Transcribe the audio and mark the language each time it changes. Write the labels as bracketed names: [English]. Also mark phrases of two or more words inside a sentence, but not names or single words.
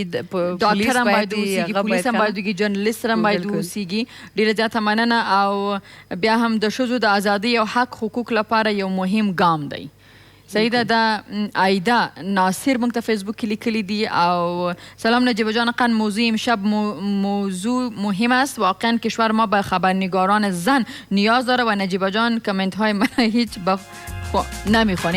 [Pashto] ډاکټر هم باید اوسیږي، پولیس هم باید وي، جرنالیست هم باید اوسیږي. ډېره زیاته مننه. او بیا هم د ښځو د ازادۍ او حق حقوق لپاره یو مهم ګام دی. صحیح ده. دا آیدا ناصر موږ ته فیسبوک کې لیکلی دی. [Persian] او سلام نجیبه جان، قن موضوع امشب موضوع مهم است. واقعا کشور ما به خبرنگاران زن نیاز داره و نجیبه جان کامنت های من هیچ نمیخوانه.